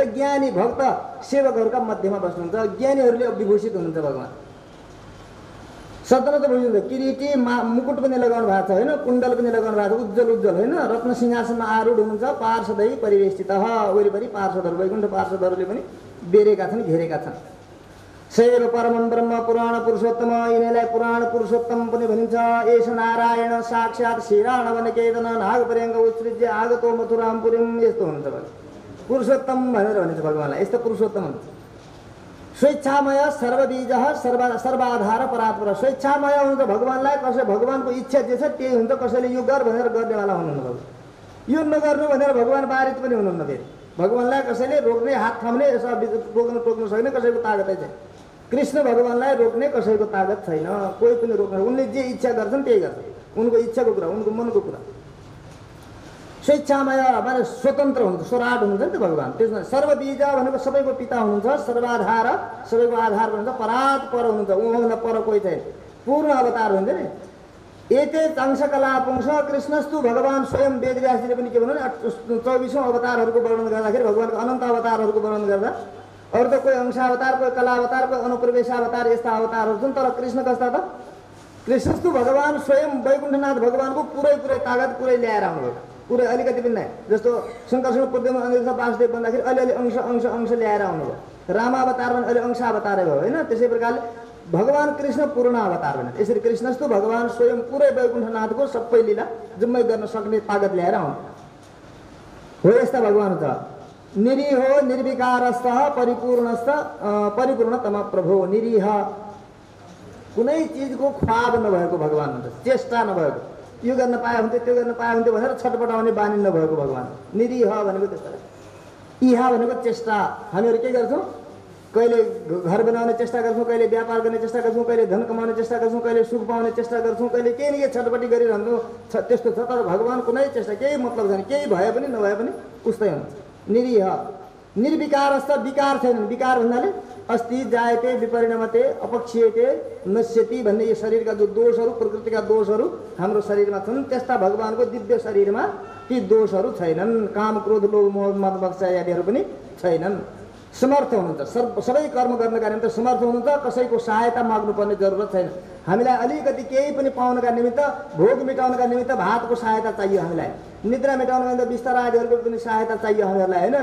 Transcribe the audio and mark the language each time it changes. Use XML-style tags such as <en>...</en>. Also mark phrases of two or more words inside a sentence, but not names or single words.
<ne>ज्ञानी भक्त सेवकहरूका मध्यमा बस्नुहुन्छ। ज्ञानीहरूले विभूषित हुनुहुन्छ भगवान। सदरत्न भूषित हुन्छ। किरीटी मुकुट पनि लगाउनु भएको छ होइन, कुण्डल पनि लगाउनु भएको छ, उज्जवल उज्जवल होइन, रत्न सिंहासनमा आरूढ हुनुहुन्छ। पार्षदै परिवेष्टित, वरिपरि पार्षदहरू, वैकुण्ठ पार्षदहरूले पनि बेरेका छन्, घेरेका छन्।</ne> <sa>शैव परमं ब्रह्म पुराण पुरुषोत्तम,</sa> <ne>यिनीलाई पुराण पुरुषोत्तम पनि भनिन्छ।</ne> <sa>एष नारायण साक्षात् श्रीराणवनकेतन नागपर्यङ्ग उत्सृज्य आगतो मथुरामपुरीम,</sa> <ne>यस्तो हुनुहुन्छ भगवान। पुरुषोत्तम भनेर भनिन्छ भगवानलाई, यस्तो पुरुषोत्तम हुन्छ।</ne> <sa>स्वेच्छामय सर्वबीज सर्वाधार परात्पर,</sa> <ne>स्वेच्छामय हुन्छ भगवानलाई। कसै भगवानको इच्छा जे छ त्यही हुन्छ। कसैले यो गर भनेर गर्नेवाला हुनुहुन्न भगवान, यो नगर्नु भनेर भगवान पारित पनि हुनुहुन्न। फेरि भगवानलाई कसैले रोक्ने, हात थाम्ने, यसो टोक्न सक्ने कसैको तागतै छैन। कृष्ण भगवानलाई रोक्ने कसैको तागत छैन, कोही पनि रोक्न। उनले जे इच्छा गर्छन् त्यही गर्छन्, उनको इच्छाको कुरा, उनको मनको कुरा। स्वेच्छामय भने स्वतन्त्र हुन्छ, स्वराट हुनुहुन्छ नि त भगवान। त्यसमा सर्वबीज भनेको सबैको पिता हुनुहुन्छ, सर्वाधार सबैको आधार हुनुहुन्छ, परात पर हुनुहुन्छ, उहाँभन्दा पर कोही छैन, पूर्ण अवतार हुन्छ नि।</ne> <sa>एते अंशकला पुंस कृष्णस्तु भगवान स्वयं</sa> <ne>वेदव्यासजीले पनि के भन्नु, 24औं अवतारहरूको वर्णन गर्दाखेरि भगवानको अनन्त अवतारहरूको वर्णन गर्दा अरू त कोही अंशावतार, कोही कलावतार, कोही अनुप्रवेशावतार, यस्ता अवतारहरू छन्। तर कृष्ण कस्ता त?</ne> <sa>कृष्णस्तु भगवान स्वयं</sa> <ne>वैकुण्ठनाथ भगवानको पुरै तागत पुरै ल्याएर आउनुभयो, पुरै अलिकति पनि नाही। जस्तो शङ्करसँग पूर्वमा अनिरुद्ध वासुदेव भन्दाखेरि अलिअलि अंश ल्याएर आउनुभयो। रामावतार भने अलि अंशावतारै भयो होइन। त्यसै प्रकारले भगवान कृष्ण पूर्ण अवतार भने यसरी</ne> <sa>कृष्णस्तु भगवान स्वयं</sa> <ne>पुरै वैकुण्ठनाथको सबै लीला जम्मै गर्न सक्ने तागत ल्याएर आउनु हो। यस्ता भगवान छ।</ne> <sa>निरीहो निर्विकारस्थ परिपूर्णतम प्रभो,</sa> <ne>निरीह कुनै चिजको ख्वाब नभएको भगवान हुन्छ, चेष्टा नभएको। यो गर्न पाए हुन्थ्यो, त्यो गर्न पाए हुन्थ्यो भनेर छटपटाउने बानी नभएको भगवान। निरीह भनेको त्यस्तो, इहा भनेको चेष्टा। हामीहरू के गर्छौँ, कहिले घर बनाउने चेष्टा गर्छौँ, कहिले व्यापार गर्ने चेष्टा गर्छौँ, कहिले धन कमाउने चेष्टा गर्छौँ, कहिले सुख पाउने चेष्टा गर्छौँ, कहिले केही न केही छटपटी गरिरहन्छौँ। त्यस्तो छ। तर भगवान कुनै चेष्टा, केही मतलब छैन, केही भए पनि नभए पनि उस्तै हुन्छ।</ne> <sa>निरीह निर्विकारस्थ,</sa> <ne>विकार छैनन्। विकार भन्नाले</ne> <sa>अस्ति जायते विपरिणमते अपक्षीयते नश्यति</sa> <ne>भन्ने यो शरीरका जो दोषहरू, प्रकृतिका दोषहरू हाम्रो शरीरमा छन्, त्यस्ता भगवानको दिव्य शरीरमा ती दोषहरू छैनन्। काम क्रोध लोभ मोह मद मत्सर आदिहरू पनि छैनन्। समर्थ हुनुहुन्छ, सबै कर्म गर्नका निमित्त समर्थ हुनुहुन्छ। कसैको सहायता माग्नुपर्ने जरुरत छैन। हामीलाई अलिकति केही पनि पाउनका निमित्त, भोग मेटाउनका निमित्त भातको सहायता चाहियो, हामीलाई निद्रा मेटाउनका निमित्त बिस्तारा आदिहरूको पनि सहायता चाहियो हामीहरूलाई होइन।</ne>